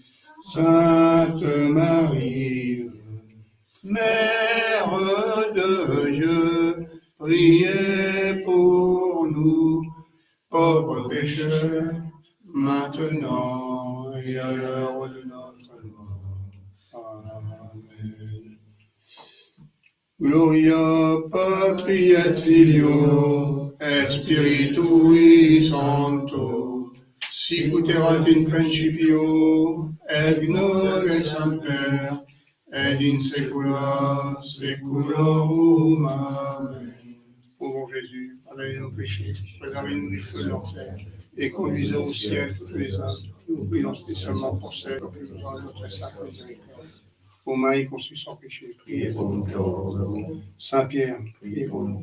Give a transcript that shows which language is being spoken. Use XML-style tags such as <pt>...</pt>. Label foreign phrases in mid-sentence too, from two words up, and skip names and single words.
<fr>Sainte Marie, Mère de Dieu, priez pour nous, pauvres pécheurs, maintenant et à l'heure de notre mort. Amen.</fr> <la>Gloria Patri et Filio et Spiritui Sancto, sic ut erat in principio et nunc et semper et in saecula saeculorum. Amen.</la> <fr>Ô mon Jésus, pardonnez nos péchés, préservez-nous du feu de l'enfer, et conduisez au ciel toutes les âmes. Nous prions spécialement pour celles qui ont besoin de notre sainte miséricorde. Ô Marie conçue sans péché, priez pour nous. Saint Pierre, priez pour nous.</fr>